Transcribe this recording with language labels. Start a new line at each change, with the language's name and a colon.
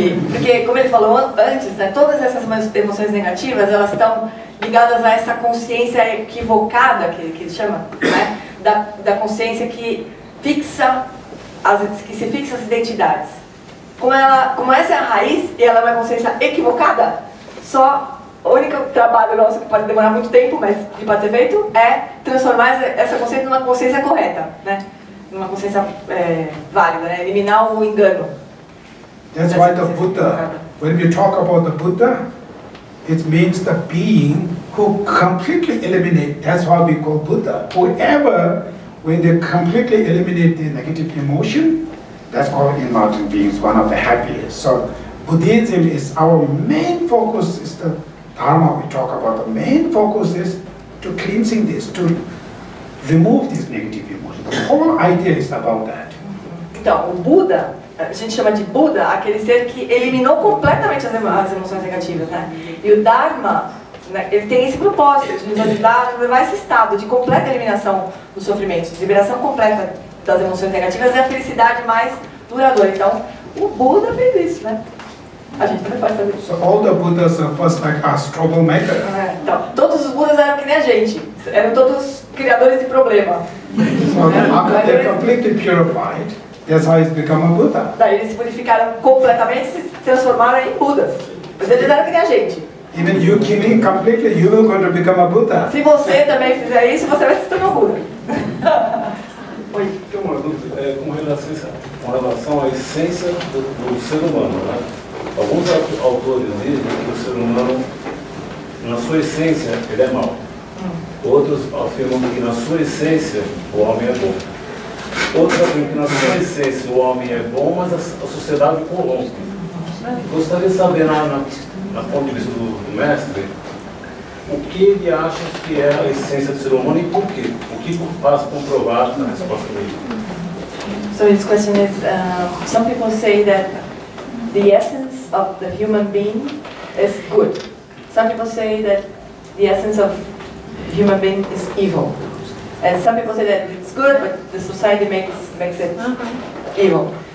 Portuguese: Porque como ele falou antes, né, todas essas emoções negativas, elas estão ligadas a essa consciência equivocada que ele chama, né, da consciência que se fixa as identidades. Como essa é a raiz e ela é uma consciência equivocada, o único trabalho nosso que pode demorar muito tempo, mas que pode ser feito, é transformar essa consciência numa consciência correta, né? Numa consciência válida, né? Eliminar o engano.
English: That's why the Buddha, when we talk about the Buddha, it means the being who completely eliminate, that's why we call Buddha. Whoever, when they completely eliminate the negative emotion, that's called enlightened beings, one of the happiest. So Buddhism is our main focus, is the Dharma we talk about. The main focus is to cleansing this, to remove these negative emotions. The whole idea is about that.
Portuguese: Então, o Buda, a gente chama de Buda aquele ser que eliminou completamente as emoções negativas, né? E o Dharma, né, ele tem esse propósito de nos ajudar a levar esse estado de completa eliminação do sofrimento, de liberação completa das emoções negativas e a felicidade mais duradoura. Então, o Buda fez isso, né? A gente também pode fazer isso.
English: So all the Buddhas are first like us, troublemaker.
Portuguese: Então, todos os Budas eram que nem a gente, eram todos criadores de problema.
English: So after they're completely purified, that's how it's become a Buddha.
Portuguese: Daí eles se purificaram completamente e se transformaram em Budas. Mas eles eram que nem a gente.
English: Even you killing completely, you will going to become a Buddha.
Portuguese: Se você também fizer isso, você vai se tornar um Buda. Oi. Tem uma dúvida com relação à essência do ser humano, né? Alguns autores dizem que o ser humano, na sua essência, ele é mau. Outros afirmam que na sua essência o homem é bom. Outros afirmam que na sua essência o homem é bom, mas a sociedade corrompe. Gostaria de saber, na ponto de vista do mestre, o que ele acha que é a essência do ser humano e por quê? O que faz comprovar a resposta dele?
English: So his question is, some people say that the essence of the human being is good. Some people say that the essence of human being is evil. And some people say that it's good, but the society makes it evil.